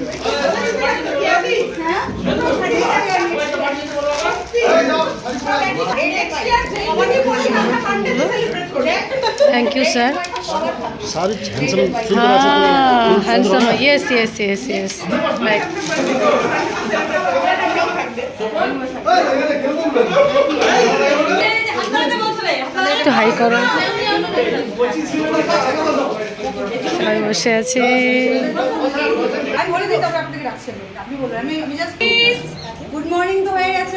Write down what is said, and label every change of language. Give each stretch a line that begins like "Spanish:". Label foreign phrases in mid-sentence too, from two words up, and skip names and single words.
English: Thank you sir. Handsome, yes yes yes yes.
Bangla: একটু হাই করো। সবাই বসে আছে।
English: good morning
Bangla: তো হয়ে গেছে।